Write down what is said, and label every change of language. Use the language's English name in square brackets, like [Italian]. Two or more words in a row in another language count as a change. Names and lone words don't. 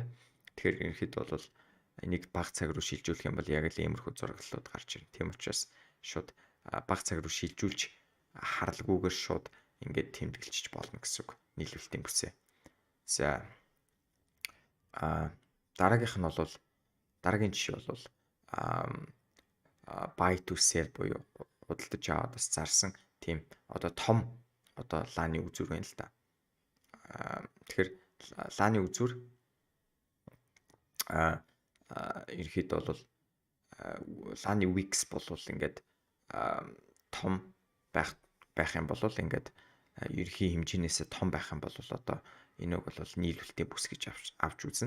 [Mongolian] Тэгэхээр ерөнхийдөө бол энийг бага цаг руу шилжүүлэх юм бол яг л иймэрхүү зураглалууд гарч ирнэ. Тийм учраас шууд бага цаг руу шилжүүлж харалгүйгээр шууд ингээд тэмдэглэж болно гэсэн үг. Нийлүүлэлтийн бүсээ. За дараагийн жишээ бол [English] buy to sell [Mongolian] буюу худалдаж аваад бас зарсан тийм одоо том одоо лааны үзүүр байна л да. Тэгэхээр лааны үзүүр ерөнхийдөө бол лааны wicks болвол ингээд том байх юм бол ингээд ерхий хэмжээнээс том байх юм бол одоо энийг бол нийлүүлэлтийн бүс гэж авч үзнэ.